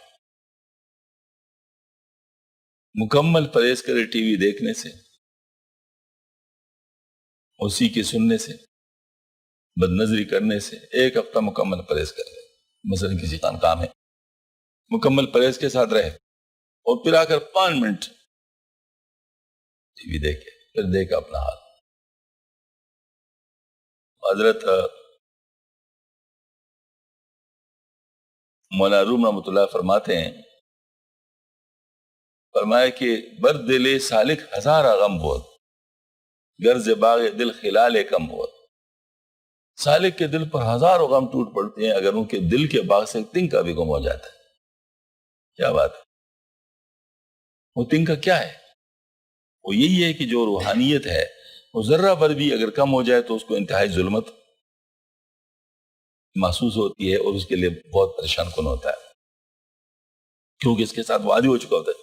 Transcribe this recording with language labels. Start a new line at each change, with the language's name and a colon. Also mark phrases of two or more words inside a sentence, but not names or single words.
Urdu: مکمل پرہیز کرے ٹی وی دیکھنے سے، اسی کے سننے سے، بد نظری کرنے سے، ایک ہفتہ مکمل پرہیز کر لے، مثلا کسی کام ہے، مکمل پرہیز کے ساتھ رہے، اور پھر آ کر 5 منٹ ٹی وی دیکھے، پھر دیکھا اپنا حال۔ حضرت مولانا روم رحمۃ اللہ فرماتے ہیں، فرمایا کہ
Persian: بر دل سالک ہزارہ غم بود، غرض باغ دل خلال کم بود۔
Urdu: سالک کے دل پر ہزاروں غم ٹوٹ پڑتے ہیں اگر ان کے دل کے باغ سے ایک تنکا بھی گم ہو جاتا ہے۔ کیا بات ہے؟ وہ تنکا کیا ہے؟ وہ یہی ہے کہ جو روحانیت ہے وہ ذرہ پر بھی اگر کم ہو جائے تو اس کو انتہائی ظلمت محسوس ہوتی ہے، اور اس کے لیے بہت پریشان کن ہوتا ہے، کیونکہ اس کے ساتھ وعدے ہو چکا ہوتا ہے۔